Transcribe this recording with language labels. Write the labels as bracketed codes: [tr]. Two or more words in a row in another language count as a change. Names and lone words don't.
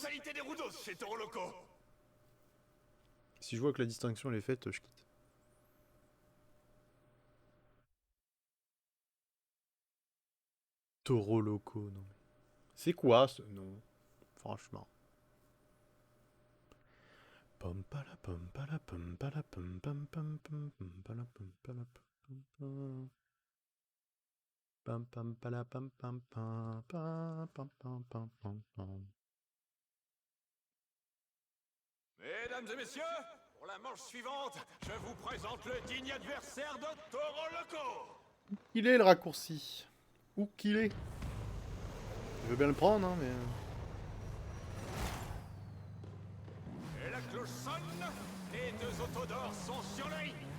[fr] Des Rudos chez Toro Loco. Si je vois que la distinction elle est faite, je quitte. Toro Loco, non. C'est quoi ce nom? Franchement. Pom pala pom pala pom pala pom pom pom pom pom pala pom pala pom pom pam pam pala pam pam pam pam pam pam pam pam pam. Mesdames et messieurs, pour la manche suivante, je vous présente le digne adversaire de Toro Loco. Il est le raccourci. Où qu'il est. Je veux bien le prendre, hein, mais... Et la cloche sonne, les deux autodors sont sur le ring.